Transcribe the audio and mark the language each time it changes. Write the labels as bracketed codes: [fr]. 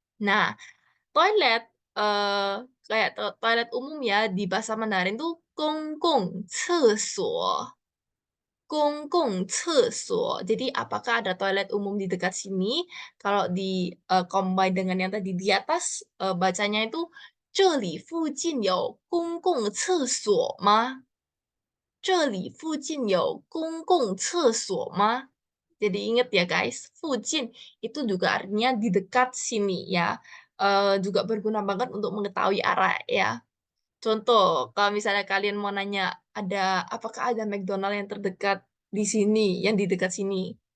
[id] Nah, toilet kayak toilet umum ya di bahasa Mandarin tuh [zh] 公共厕所. 公共厕所. [id] Jadi apakah ada toilet umum di dekat sini? Kalau di combine dengan yang tadi di atas bacanya itu [zh] 这里附近有公共厕所吗？这里附近有公共厕所吗? [id] Jadi ingat ya guys, 附近 itu juga artinya di dekat sini ya. Juga berguna banget untuk mengetahui arah ya. Contoh, kalau misalnya kalian mau nanya apakah ada McDonald yang terdekat di sini, yang di dekat sini.